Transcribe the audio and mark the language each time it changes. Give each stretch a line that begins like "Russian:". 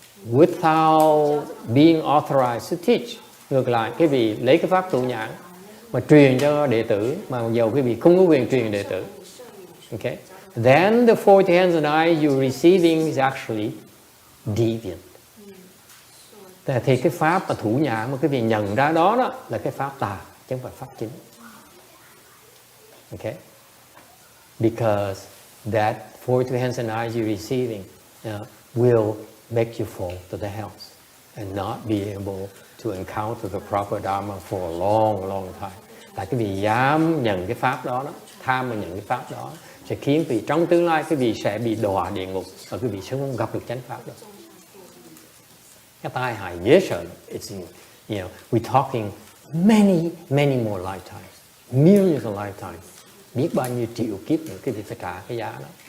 English: Without being authorized to teach.
Vietnamese: Ngược lại, quý vị lấy cái pháp tụ nhãn mà truyền cho đệ tử, mà dầu quý vị không có quyền truyền đệ tử.
English: Okay? Then the fourth hands and eyes you're receiving is actually deviant.
Vietnamese: Thì cái pháp mà thủ nhãn mà quý vị nhận ra đó là cái pháp tà, chứ không phải pháp chính.
English: Okay? Because that fourth hands and eyes you're receiving will make you fall to the hells and not be able to encounter the proper dharma for a long, long time.
Vietnamese: Tại cái vị dám nhận cái pháp đó, tham mà nhận cái pháp đó sẽ khiến vị trong tương lai cái vị sẽ bị đọa địa ngục và cái vị sẽ không gặp được chánh pháp đó. Cái tai hại dễ sợ.
English: It's we're talking many more lifetimes, millions of lifetimes.
Vietnamese: Biết bao nhiêu triệu kiếp nữa cái vị phải trả cái giá đó.